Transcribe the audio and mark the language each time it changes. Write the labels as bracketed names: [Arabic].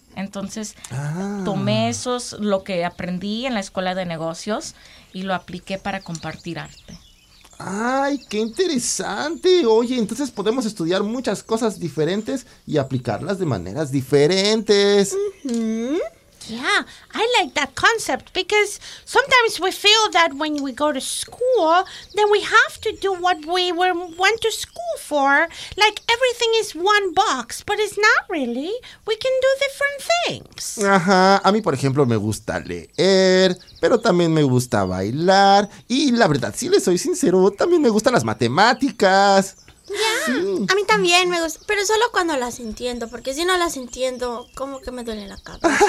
[Spanish] Entonces, tomé lo que aprendí en la escuela de negocios y lo apliqué para compartir arte. ¡Ay, qué interesante! Oye, entonces podemos estudiar muchas cosas diferentes y aplicarlas de maneras diferentes. [English] Yeah, I like that concept because sometimes we feel that when we go to school, then we have to do what we went to school for. Like everything is one box, but it's not really. We can do different things. [Spanish] Ajá, a mí por ejemplo me gusta leer, pero también me gusta bailar. Y la verdad, si le soy sincero, también me gustan las matemáticas. Yeah. Sí. A mí también me gusta, pero solo cuando las entiendo, porque si no las entiendo, como que me duele la cabeza.